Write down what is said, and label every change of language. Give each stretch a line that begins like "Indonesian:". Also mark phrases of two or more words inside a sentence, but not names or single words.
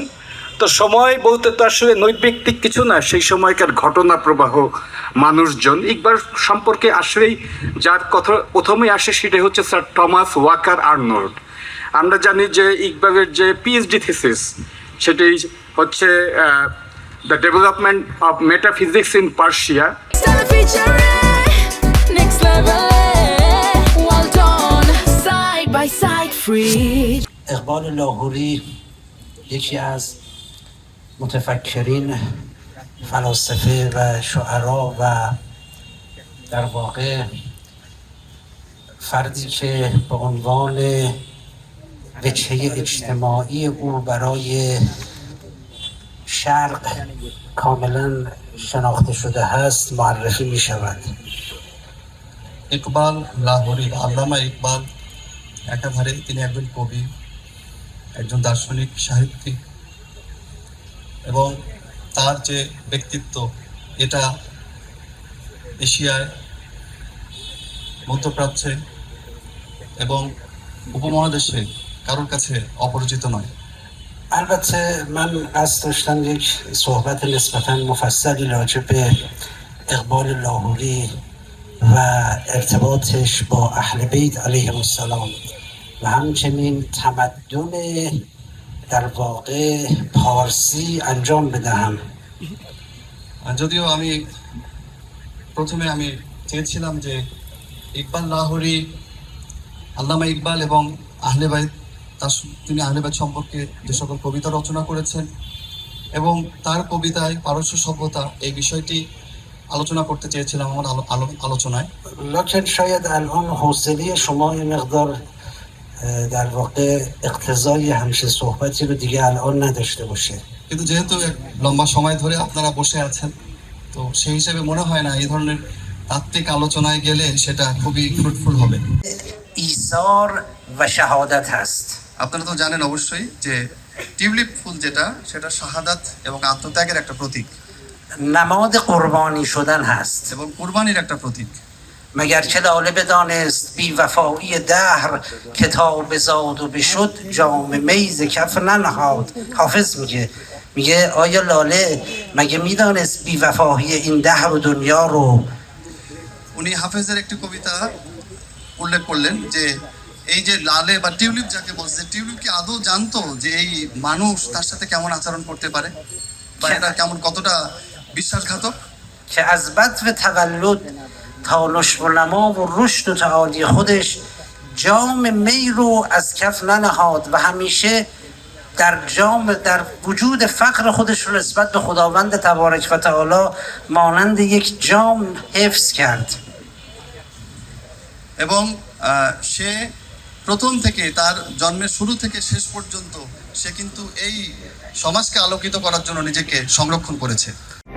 Bangla: তো সময় বলতে তো আসলে নৈর্ব্যক্তিক কিছু না, সেই সময়কার ঘটনা প্রবাহ, মানুষজন। ইকবাল সম্পর্কে আসলেই যার কথা প্রথমে আসে সেটা হচ্ছে স্যার টমাস ওয়াকার আর্নল্ড। আমরা জানি যে ইকবালের যে পিএইচডি থিসিস সেটি হচ্ছে দ্য ডেভেলপমেন্ট অফ মেটাফিজিক্স ইন পার্সিয়া।
Persian: اقبال لاهوری یکی از متفکرین، فلاسفه و شعرا و در واقع فردی که به عنوان وجهه اجتماعی او برای شرق کاملا شناخته شده هست معرفی می شود.
Bangla: ইকবাল লাহোরি, আল্লামা ইকবাল একাধারে তিনি একজন কবি, একজন দার্শনিক, সাহিত্যিক এবং তার যে ব্যক্তিত্ব এটা এশিয়ায়, মধ্যপ্রাচ্যে এবং উপমহাদেশে কারোর কাছে অপরিচিত নয়।
Persian: البته من قصد داشتم یک صحبت نسبتاً مفصلی راجع به اقبال لاهوری و ارتباطش با اهل بیت
Arabic: علیهم السلام
Persian: و همچنین تمدن در واقع پارسی انجام بدهم.
Bangla: যদিও আমি প্রথমে চেয়েছিলাম যে ইকবাল লাহোরি, আল্লামা ইকবাল এবং আহলে বাইত, তিনি আহলে বাইত সম্পর্কে যে সকল কবিতা রচনা করেছেন এবং তার কবিতায় পারস্য সভ্যতা, এই বিষয়টি আলোচনা করতে চেয়েছিলাম আমার আলোচনায়।
Persian: لكن شاید الان حوصله شما یه مقدار در واقع اقتضای همچین صحبتی رو دیگه الان نداشته باشه.
Bangla: কিন্তু যেহেতু এক লম্বা সময় ধরে আপনারা বসে আছেন, তো সেই হিসেবে মনে হয় না এই ধরনের তাত্ত্বিক আলোচনায় গেলে সেটা খুবই ফ্রুটফুল হবে।
Persian: ایثار و شهادت هست.
Bangla: আপনারা তো জানেন অবশ্যই যে টিউলিপ ফুল যেটা, সেটা শাহাদাত এবং আত্মত্যাগের একটা প্রতীক
Persian: نماد قربانی شدن هست.
Bangla: এবং কুরবানির একটা প্রতীক।
Persian: مگر که لاله بدانست بی وفایی دهر کتاب زاد و بشد جام میز کف ننهاد. حافظ میگه آیا لاله مگه میدانست بی وفایی این دهر و دنیا رو؟
Bangla: উনি হাফেজের একটি কবিতা উল্লেখ করলেন যে এই যে লালে বা টিউলিপ যাকে বলছে, টিউলিপ কি আদৌ জানতো যে এই মানুষ তার সাথে কেমন আচরণ করতে পারে বা এটা কেমন, কতটা বিশ্বাসঘাতক؟
Persian: که از بدو تولد تا نشو و نما و رشد و تعالی خودش جام می رو از کف ننهاد و همیشه در وجود فقر خودش رو نسبت به خداوند
Arabic: تبارک و تعالی
Persian: مانند یک جام حفظ کرد.
Bangla: এবং সে প্রথম থেকে, তার জন্মের শুরু থেকে শেষ পর্যন্ত সে কিন্তু এই সমাজকে আলোকিত করার জন্য নিজেকে সংরক্ষণ করেছে।